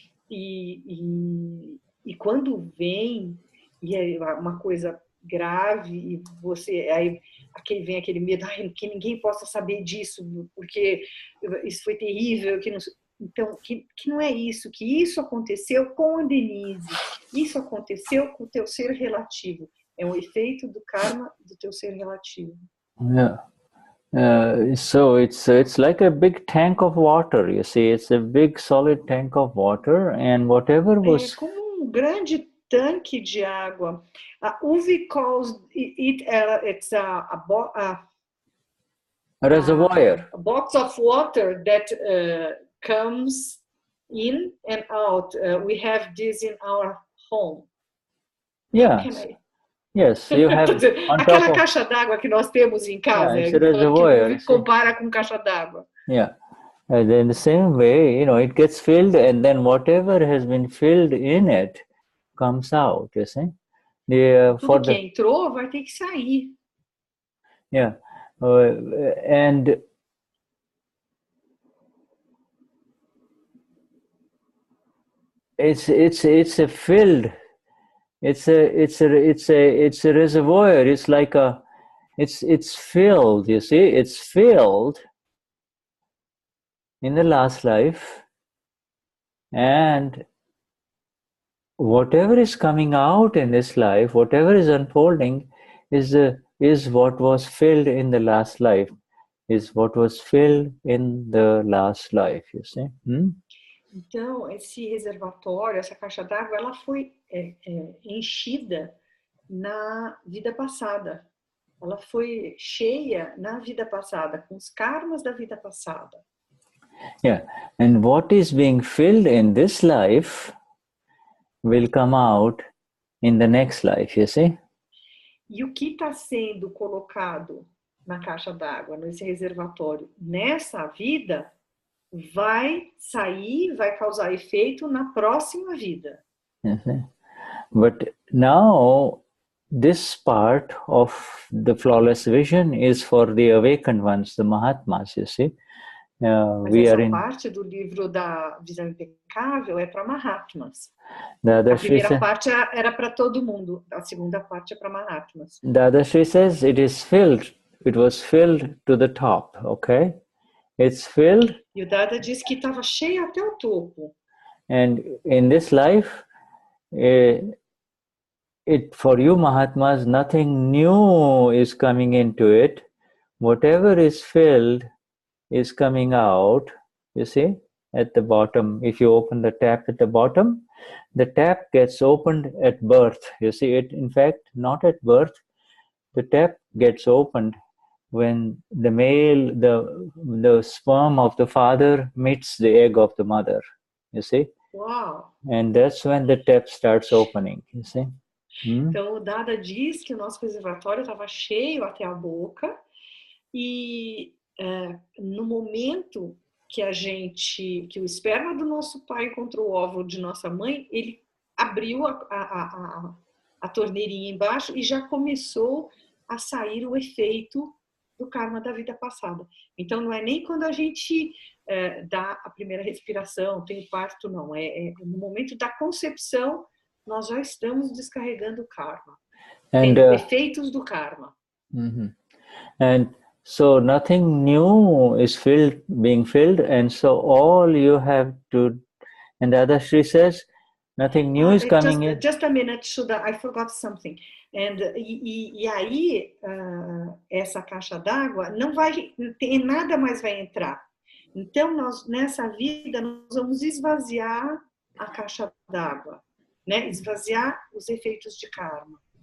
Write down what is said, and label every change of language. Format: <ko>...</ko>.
<pt>E quando vem, e é uma coisa grave, e aí vem aquele medo, que ninguém possa saber disso, porque isso foi terrível, então, que não é isso, que isso aconteceu com a Denize, isso aconteceu com o teu ser relativo, é um efeito do karma do teu ser relativo.</pt> <en>Yeah. So it's like a big tank of water. You see, it's a big solid tank of water, and whatever was.</en> <pt>É como um grande tanque de água.</pt> <en>Uwe calls it it's a Reservoir. A box of water that comes in and out. We have this in our home. Yes. Yes, you have on</en> <pt>aquela</pt> <en>top of,</en> <pt>caixa d'água que nós temos em casa,</pt> <en>it's a reservoir,</en> <pt>que compara com caixa d'água.</pt> <en>Yeah, and in the same way, it gets filled, and then whatever has been filled in it comes out. You see,</en> <pt>Tudo que entrou vai ter que sair.</pt> <en>Yeah, and it's a filled. It's a reservoir. It's like it's filled. You see, it's filled in the last life, and whatever is coming out in this life, whatever is unfolding, is what was filled in the last life. Is what was filled in the last life. You see.</en> <pt>Então, esse reservatório, essa caixa d'água, ela foi enchida na vida passada. Ela foi cheia na vida passada, com os karmas da vida passada.</pt> <en>Yeah, and what is being filled in this life will come out in the next life, you see?</en> <pt>E o que está sendo colocado na caixa d'água, nesse reservatório, nessa vida, vai sair, vai causar efeito na próxima vida.</pt> <en>But now, this part of the flawless vision is for the awakened ones, the Mahatmas, you see.</en> <pt>Mas essa parte do livro da visão impecável é para Mahatmas. A primeira parte era para todo mundo, a segunda parte é para Mahatmas.</pt> <en>Dadashri says it is filled, it was filled to the top, okay? It's filled.</en> <pt>E o Dada diz que estava cheio até o topo.</pt> <en>And in this life, for you Mahatmas, nothing new is coming into it. Whatever is filled is coming out, you see, at the bottom. If you open the tap at the bottom, the tap gets opened at birth. You see it, in fact, not at birth. The tap gets opened when the male, the sperm of the father meets the egg of the mother, you see. Wow. And that's when the tap starts opening, you see.</en> <pt>Então o Dada diz que o nosso reservatório estava cheio até a boca e no momento que o esperma do nosso pai encontrou o óvulo de nossa mãe, ele abriu a torneirinha embaixo e já começou a sair o efeito do karma da vida passada. Então não é nem quando a gente dá a primeira respiração, tem o parto, não. É no momento da concepção, nós já estamos descarregando o karma. Tem efeitos do karma.</pt> <en>And so nothing new is being filled, and so all you have to, and Dadashri says, nothing new is coming in. Just a minute, Shuddha, I forgot something.</en> <pt>E aí, essa caixa d'água, nada mais vai entrar. Então, nessa vida, nós vamos esvaziar a caixa d'água, né? Esvaziar os efeitos de karma.</pt>